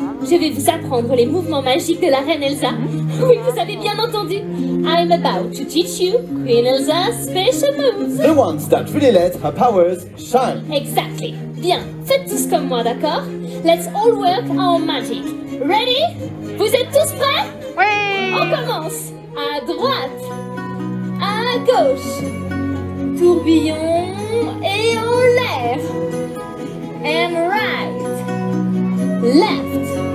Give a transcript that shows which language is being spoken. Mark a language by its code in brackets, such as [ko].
[fr] Je vais vous apprendre les mouvements magiques de la reine Elsa. Oui, vous avez bien entendu. [en] I'm about to teach you Queen Elsa's special moves. The ones that really let her powers shine. Exactly. [fr] Bien, faites tous comme moi, d'accord? [en] Let's all work our magic. Ready? [fr] Vous êtes tous prêts? Oui! On commence. À droite. À gauche. Tourbillon et en l'air. [en] And right. Left.